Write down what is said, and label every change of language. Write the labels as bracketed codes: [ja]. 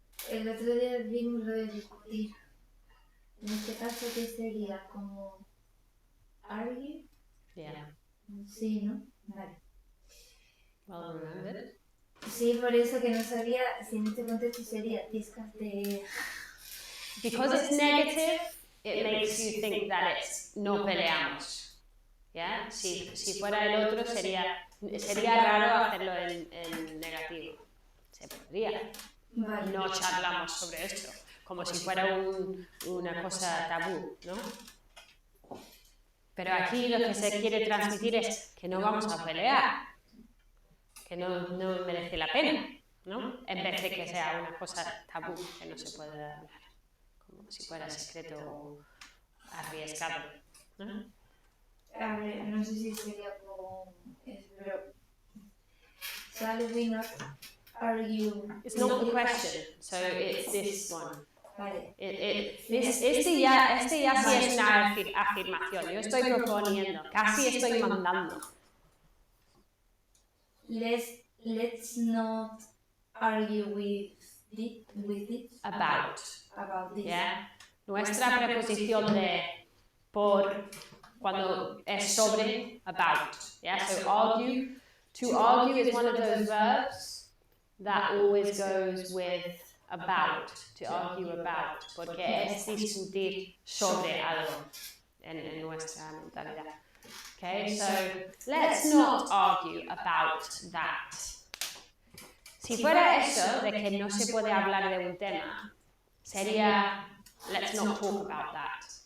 [es] El otro día vimos lo de discutir. En este caso, ¿qué sería? ¿Como argue? [en] Yeah. [es] Sí, ¿no? Vale. [en] Well remembered. [es] Sí, por eso que no sabía si en este contexto sería discutir. [en] Because it's negative, it makes you think that it's [es] no peleamos. ¿Ya? Si fuera el otro sería raro hacerlo en negativo. Se podría. Vale. No charlamos sobre esto, como si fuera una cosa tabú, ¿no? Pero aquí lo que se quiere transmitir es que no vamos a pelear, que no merece la pena, ¿no? En vez de que sea una cosa tabú que no se puede hablar, como si fuera secreto o arriesgado, ¿no? A ver, no sé si sería como... pero... [en] Shall we not argue? It's not the question, so it's this one. [es] Vale. Este ya sí es una afirmación, yo estoy proponiendo, casi estoy mandando. [en] Let's not argue with it. About this. Yeah. [es] Nuestra preposición de por cuando es sobre [en] about. Yeah. So argue. To argue is one of those verbs that always goes with about, to argue about, [es] porque es discutir sobre algo en nuestra mentalidad. [en] Okay, so let's not argue about that. [es] Si fuera eso de que no se puede hablar de un tema, sería [en] let's not talk about that.